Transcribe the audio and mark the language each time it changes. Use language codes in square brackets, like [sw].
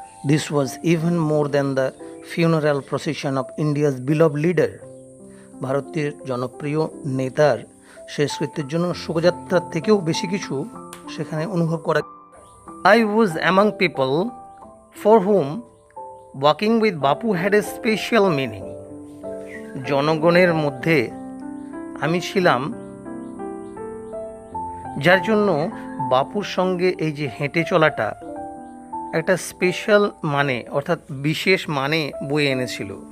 [en] This was even more than the funeral procession of India's beloved leader. [bn] ভারতের জনপ্রিয় নেতার শেষকৃত্যের জন্য শোকযাত্রার থেকেও বেশি কিছু সেখানে অনুভব করা। [en] I was among people for whom walking with Bapu had a special meaning. [bn] জনগণের মধ্যে আমি ছিলাম যার জন্য বাপুর সঙ্গে এই যে হেঁটে চলাটা একটা স্পেশাল মানে, অর্থাৎ বিশেষ মানে বয়ে এনেছিল।